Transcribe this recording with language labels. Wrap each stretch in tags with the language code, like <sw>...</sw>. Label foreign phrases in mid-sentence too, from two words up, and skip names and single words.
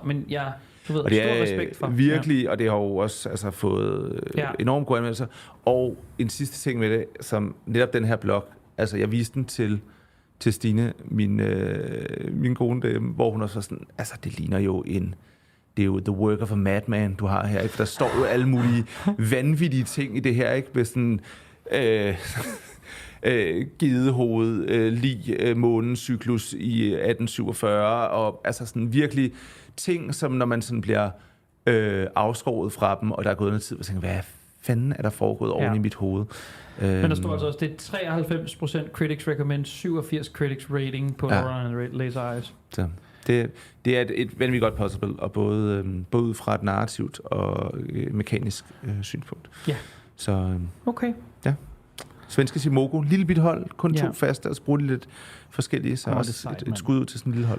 <da>Men jeg... Du ved, og det stor respekt for. Virkelig, og det har jo også fået enormt gode anmeldelser. Og en sidste ting med det, som netop den her blog, altså jeg viste den til Stine, min kone, hvor hun også var sådan, altså det ligner jo det er jo</da> <en>the work of a madman,</en> <da>du har her, ikke? For der står jo alle mulige vanvittige ting i det her, ikke? Med sådan gedehoved, lig, månecyklus i 1847, og altså sådan virkelig ting, som når man sådan bliver afskåret fra dem, og der er gået noget tid, og tænker, hvad fanden er der foregået oven i mit hoved? Men der står altså også, det er 93%</da> <en>critics recommend,</en> <da>87</da> <en>critics rating</en> <da>på Neuron and Laser Eyes. Så det er et vanvittigt godt puzzle, og både ud fra et narrativt og mekanisk synspunkt. Ja. Så okay. Ja. Svenske Simogo, lille bit hold, kun 2 faste, og så bruger de lidt forskellige, så også et skud ud til sådan en lille hold.</da>